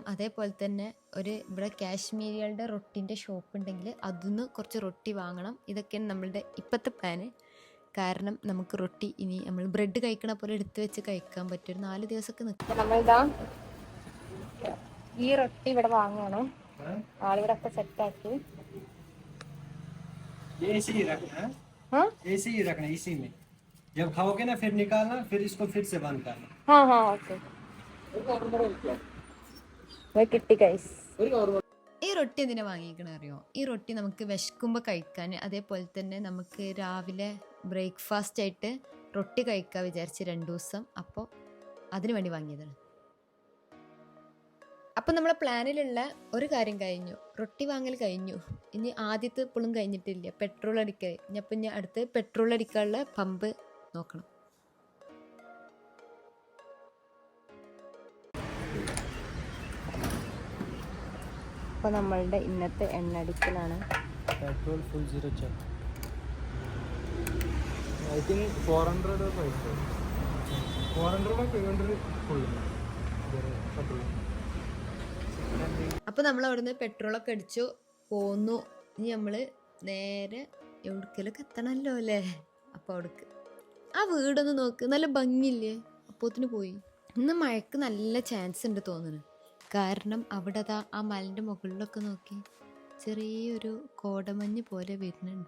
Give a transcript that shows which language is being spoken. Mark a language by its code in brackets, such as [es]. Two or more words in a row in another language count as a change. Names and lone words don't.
[ml] അതേപോലെ തന്നെ ഇവിടെ കാശ്മീരികളുടെ റൊട്ടിൻ്റെ ഷോപ്പ് ഉണ്ടെങ്കിൽ അതിന്ന് കുറച്ച് റൊട്ടി വാങ്ങണം. ഇതൊക്കെയാണ് നമ്മളുടെ ഇപ്പോഴത്തെ പ്ലാന്. കാരണം നമുക്ക് റൊട്ടി ഇനി നമ്മൾ ബ്രെഡ് കഴിക്കണ പോലെ എടുത്ത് വെച്ച് കഴിക്കാൻ പറ്റും. ഒരു 4 ദിവസമൊക്കെ നിൽക്കും. നമ്മളിതാ ഈ റൊട്ടി ഇവിടെ വാങ്ങണം. ആളിവിടെ ഒക്കെ സെറ്റാക്കി. [hi] जब खाओगे ना फिर निकालना, फिर इसको फिर से बंद करना. हाँ हाँ ओके. [ml] കിട്ടി ഗൈസ്. ഈ റൊട്ടി എന്തിനാ വാങ്ങിക്കണ അറിയോ? ഈ റൊട്ടി നമുക്ക് വിശക്കുമ്പോൾ കഴിക്കാൻ, അതേപോലെ തന്നെ നമുക്ക് രാവിലെ ബ്രേക്ക്ഫാസ്റ്റ് ആയിട്ട് റൊട്ടി കഴിക്കാൻ വിചാരിച്ച് 2 ദിവസം. അപ്പോൾ അതിനു വേണ്ടി വാങ്ങിയതാണ്. അപ്പം നമ്മളെ പ്ലാനിലുള്ള ഒരു കാര്യം കഴിഞ്ഞു, റൊട്ടി വാങ്ങൽ കഴിഞ്ഞു. ഇനി ആദ്യത്തെ ഇപ്പോഴും കഴിഞ്ഞിട്ടില്ല, പെട്രോൾ അടിക്കുക. ഇനി അടുത്ത് പെട്രോൾ അടിക്കാനുള്ള പമ്പ് നോക്കണം. അപ്പോൾ നമ്മളുടെ ഇന്നത്തെ എണ്ണടിക്കലാണ്. [en] petrol full zero check. I think 400 or 500. 400 or 500 full. [ml] അപ്പോൾ നമ്മൾ അവിടുന്ന് പെട്രോളൊക്കെ അടിച്ചു പോന്നു. ഇനി നമ്മൾ നേരെ എവിടേക്കെങ്കിലൊക്കെ എത്തണമല്ലോ അല്ലേ? അപ്പോൾ അവിടേക്ക് ആ വീടൊന്ന് നോക്ക്, നല്ല ഭംഗിയില്ലേ? അപ്പോത്തിന് പോയി. ഇന്ന് മഴക്ക് നല്ല ചാൻസ് ഉണ്ട് തോന്നുന്നു. കാരണം അവിടെ ആ മലൻ്റെ മുകളിലൊക്കെ നോക്കി ചെറിയൊരു കോടമഞ്ഞ് പോലെ വരുന്നുണ്ട്.